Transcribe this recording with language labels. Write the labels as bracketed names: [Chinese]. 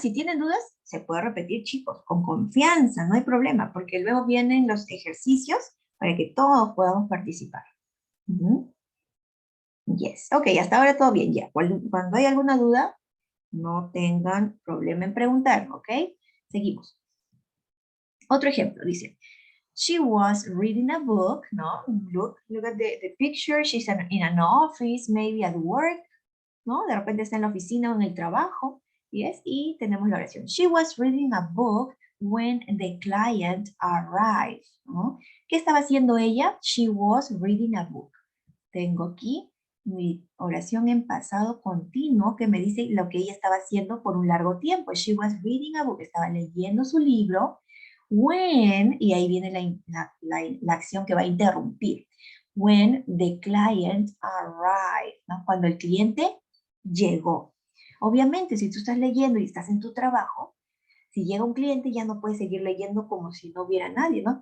[Spanish] Si tienen dudas, se puede repetir, chicos, con confianza, no hay problema, porque luego vienen los ejercicios para que todos podamos participar. Yes. Ok, hasta ahora todo bien. Ya. Cuando hay alguna duda, no tengan problema en preguntar, ¿ok? Seguimos. Otro ejemplo, dice, [English] she was reading a book, no? Look at the picture. She's in an office, maybe at work, ¿no? [Spanish] De repente está en la oficina o en el trabajo, yes? Y tenemos la oración. [English] She was reading a book when the client arrived, ¿no? [Spanish] ¿Qué estaba haciendo ella? [English] She was reading a book. [Spanish] Tengo aquí mi oración en pasado continuo que me dice lo que ella estaba haciendo por un largo tiempo. [English] She was reading a book, [Spanish] estaba leyendo su libro. When, y ahí viene la acción que va a interrumpir. [English] When the client arrived, [Spanish] ¿no? Cuando el cliente llegó. Obviamente, si tú estás leyendo y estás en tu trabajo, si llega un cliente ya no puedes seguir leyendo como si no hubiera nadie, ¿no?